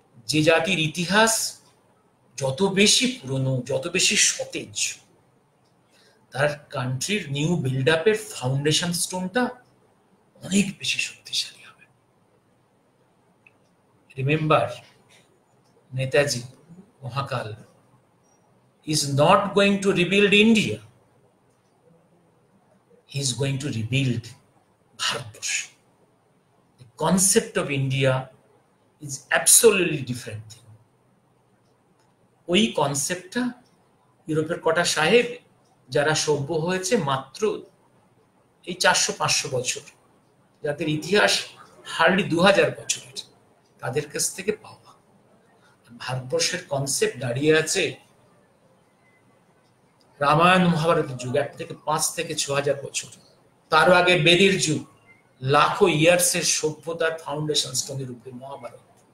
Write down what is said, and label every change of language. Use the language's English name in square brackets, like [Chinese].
[Bangla] যে জাতির ইতিহাস যত বেশি পুরনো, যত বেশি সতেজ, তার কান্ট্রির নিউ বিল্ড আপের ফাউন্ডেশন স্টোনটা অনেক বেশি শক্তিশালী হবে। [English] Remember, Netaji Mahakal is not going to rebuild India. He is going to rebuild Bharatvarsh. The concept of India is absolutely different thing. [Bangla] ওই কনসেপ্টটা ইউরোপের কটা সাহেব যারা সভ্য হয়েছে মাত্র এই 400-500 বছর, যাদের ইতিহাস হার্ডলি 2000 বছরের, তাদের কাছ থেকে পাওয়া। ভারতবর্ষের কনসেপ্ট দাঁড়িয়ে আছে রামায়ণ মহাভারতের যুগ, 1 থেকে 5 থেকে 6000 বছর, তার আগে বেদের যুগ, লাখো ইয়ার্সের সভ্যতার ফাউন্ডেশন স্টোনের উপরে মহাভারত।